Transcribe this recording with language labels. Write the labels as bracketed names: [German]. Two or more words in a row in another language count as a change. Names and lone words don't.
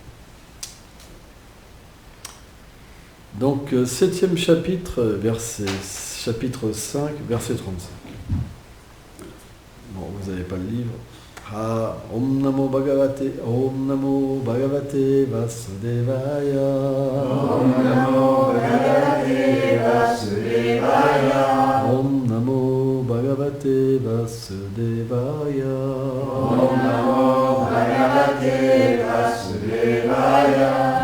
[French] Donc, 7e chapitre, chapitre 5, verset 35. Bon, vous n'avez pas le livre. [Sanskrit] आह्, ॐ नमो भगवते वासुदेवाय. ॐ नमो भगवते वासुदेवाय. ॐ नमो भगवते वासुदेवाय. ॐ नमो भगवते वासुदेवाय.